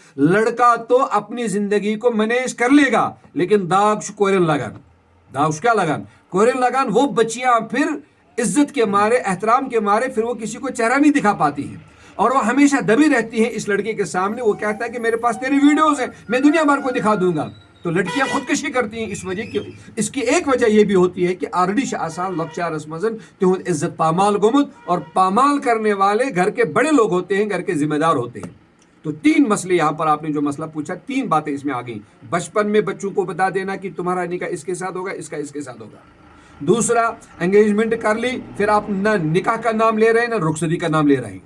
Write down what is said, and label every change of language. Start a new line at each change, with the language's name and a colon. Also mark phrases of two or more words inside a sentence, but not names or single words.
Urdu: لڑکا تو اپنی زندگی کو مینیج کر لے گا، لیکن داغ کیا لگان وہ بچیاں پھر عزت کے مارے، احترام کے مارے پھر وہ کسی کو چہرہ نہیں دکھا پاتی ہیں، اور وہ ہمیشہ دبی رہتی ہیں اس لڑکے کے سامنے. وہ کہتا ہے کہ میرے پاس تیری ویڈیوز ہیں، میں دنیا بھر کو دکھا دوں گا. تو لڑکیاں خودکشی کرتی ہیں اس کی ایک وجہ یہ بھی ہوتی ہے کہ آلریڈی
Kashmiri: آسان لکچارس مزن تہد عزت پامال گومت،
Urdu: اور پامال کرنے والے گھر کے بڑے لوگ ہوتے ہیں، گھر کے ذمہ دار ہوتے ہیں. تو 3 مسئلے یہاں پر آپ نے جو مسئلہ پوچھا، 3 باتیں اس میں آ گئیں. بچپن میں بچوں کو بتا دینا کہ تمہارا نکاح اس کے ساتھ ہوگا، اس کا اس کے ساتھ ہوگا. دوسرا، انگیجمنٹ کر لی، پھر آپ نہ نکاح کا نام لے رہے ہیں نہ رخصتی کا نام لے رہے ہیں.